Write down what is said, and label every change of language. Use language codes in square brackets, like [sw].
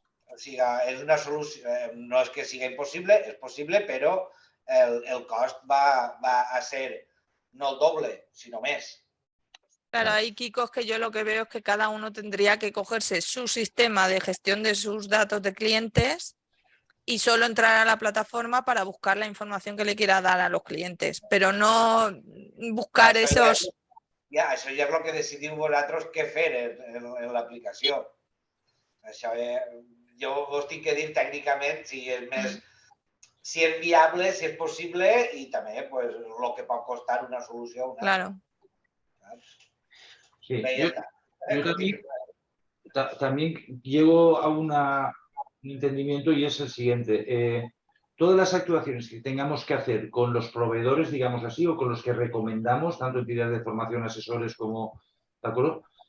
[ca] O sigui, és una solució, no és que sigui impossible, és possible, però el cost va a ser no el doble, sinó més. [es] Claro, ahí, Kiko, es que yo lo que veo es que cada uno tendría que cogerse su sistema de gestión de sus datos de clientes y solo entrar a la plataforma para buscar la información que le quiera dar a los clientes, pero no buscar esos... [ca] Ja, això ja és el que decidiu vosaltres què fer en l'aplicació. Això jo us tinc que dir tècnicament si és més, si és viable, si és possible i també pues, el que pot costar una solució. [es] Claro. Sí, yo también llego a un entendimiento y es el siguiente. Todas las actuaciones que tengamos que hacer con los proveedores, digamos así, o con los que recomendamos, tanto entidades de formación, asesores como... ¿De acuerdo?